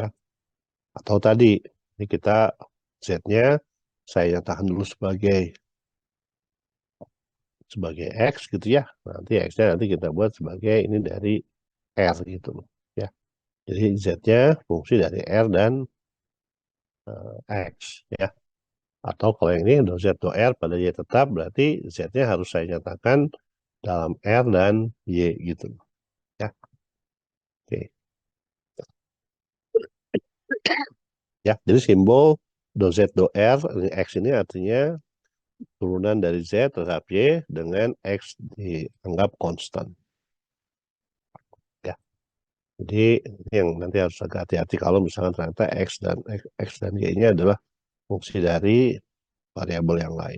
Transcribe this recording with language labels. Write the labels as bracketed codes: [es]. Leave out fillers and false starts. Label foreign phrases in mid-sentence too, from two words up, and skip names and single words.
[id] Atau tadi ini kita Z-nya saya nyatakan dulu sebagai X gitu ya. Nanti X-nya nanti kita buat sebagai ini dari R gitu ya. Jadi Z-nya fungsi dari R dan X ya. Atau kalau yang ini do Z do R pada Y tetap berarti Z-nya harus saya nyatakan dalam R dan Y gitu ya. Oke. Ya, jadi simbol do Z do R X ini artinya turunan dari Z terhadap Y dengan X dianggap konstan. Ya. Jadi ini yang nanti harus agak hati-hati kalau misalkan ternyata X dan Y-nya adalah fungsi dari variabel yang lain.